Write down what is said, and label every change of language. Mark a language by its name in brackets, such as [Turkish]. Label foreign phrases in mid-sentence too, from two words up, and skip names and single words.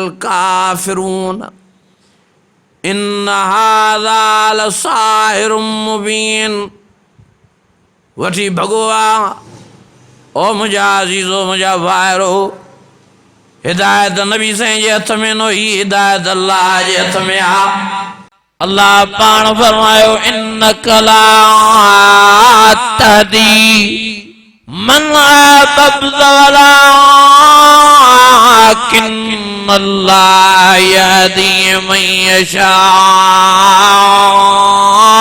[Arabic] الكافرون إن هذا لساحر مبين [Sindhi] वठी भॻो आहे ओ मुंहिंजा अज़ीज़ो मुंहिंजा भाइरो हिदायत नबी साईं जे हथ में न हुई हिदायत अल्लाह जे हथ में आहे अल्लाह पाण फरमायो [Arabic] إنك لا تهدي من أحببت ولكن الله يهدي من يشاء